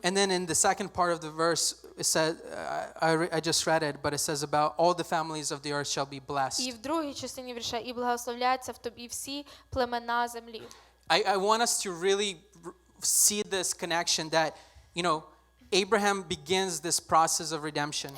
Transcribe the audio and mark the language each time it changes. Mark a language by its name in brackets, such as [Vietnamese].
[English] And then in the second part of the verse, it said, I just read it, but it says about all the families of the earth shall be blessed. [Ukrainian] І в другій частині вірша, і благословляться в тобі всі племена землі. [English] I want us to really see this connection that, Abraham begins this process of redemption.